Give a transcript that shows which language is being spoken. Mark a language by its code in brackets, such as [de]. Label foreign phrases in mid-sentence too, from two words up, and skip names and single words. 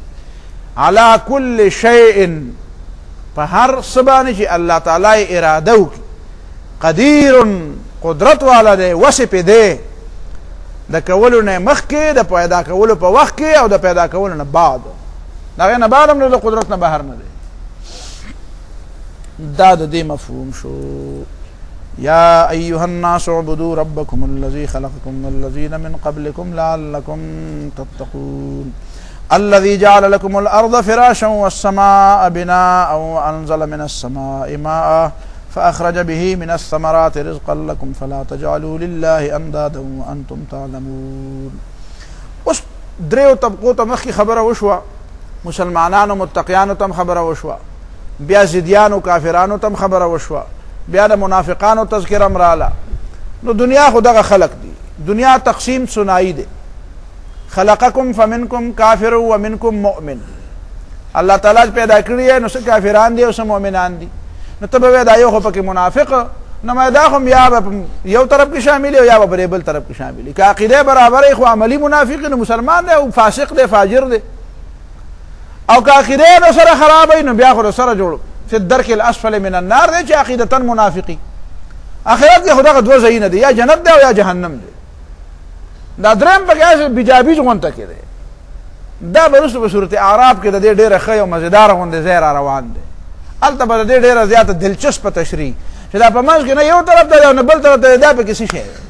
[ar] علی کل شیء، [ps] په هر څه باندې چې الله تعالی اراده وکړي، قدیر قدرت والا دی، وسع پې دی د کولو نه مخکې، د پیدا کولو په وخت کې، او د پیدا کولو نه بعد. د هغې نه بعد هم د قدرت نه بهر نه دی. دا د دې مفهوم شو. [ar] یا ایها الناس اعبدوا ربکم الذی خلقکم والذین من قبلکم لعلکم تتقون الذي جعل لكم الأرض فراشا والسماء بناء وأنزل من السماء ماء فأخرج به من الثمرات رزقا لكم فلا تجعلوا لله أندادا وأنتم تعلمون. [ps] اوس دریو طبقو ته مخکې خبره وشوه، مسلمانانو متقیانو ته هم خبره وشوه، بیا ضدیانو کافرانو ته هم خبره وشوه، بیا د منافقانو تذکره هم راله. نو دنیا خو دغه خلق دی، دنیا تقسیم ثنائی دی. [ar] خلقکم فمنکم کافر ومنکم مؤمن. [ps] الله تعالی پیدا کړی نو څه کافران دي او څه مؤمنان دي. نو ته به دا یو خو پکې منافق، نو ما دا خو یا به یو طرف کې شامل یا به بل طرف کې شامل. که عقیده برابر خو عملی منافق نو مسلمان دی او فاسق دی فاجر دی. او که عقیده نو سره خراب نو بیا خو سره جوړ [ar] فی الدرک الاسفل من النار [ps] دی چې عقیدتا منافقی. اخرت کې خدای دوه ځایونه دي، یا جنت دی او یا جهنم دی. دا درم پکې بیجابیج غونته کې دی. دا به وروسته په صورت اعراف کې د دې ډېره ښه او مزیداره غوندې ځای را روان دی. هلته به د دې ډېره زیاته دلچسپه تشریح چې دا په منځ کې نه یو طرف ته دی او نه بل طرف ته دی، دا پکې څه شی دی.